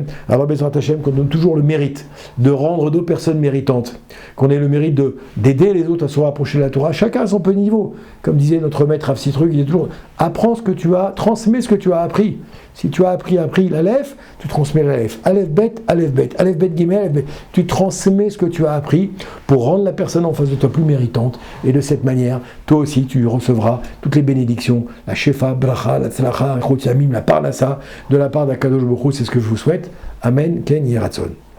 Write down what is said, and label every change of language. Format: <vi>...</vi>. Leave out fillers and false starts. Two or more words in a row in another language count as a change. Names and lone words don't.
<fr>Alors,</fr> <he>בעזרת השם,</he> <fr>qu'on donne toujours le mérite de rendre d'autres personnes méritantes, qu'on ait le mérite d'aider les autres à se rapprocher de la Torah, chacun à son petit niveau. Comme disait notre maître Rav Sitruk, il dit toujours, apprends ce que tu as, transmets ce que tu as appris. Si tu as appris l'Aleph, tu transmets l'Aleph.</fr> <he>אלף בית, גימל, אלף בית.</he> <fr>Tu transmets ce que tu as appris pour rendre la personne en face de toi plus méritante. Et de cette manière, toi aussi, tu recevras toutes les bénédictions, la</fr> <he>שפע, ברכה,</he> <fr>la tzlacha, la parnassa, de la part d'</fr> <he>הקדוש ברוך הוא.</he> <fr>C'est ce que je vous souhaite.</fr> <he>אמן, כן יהי רצון.</he>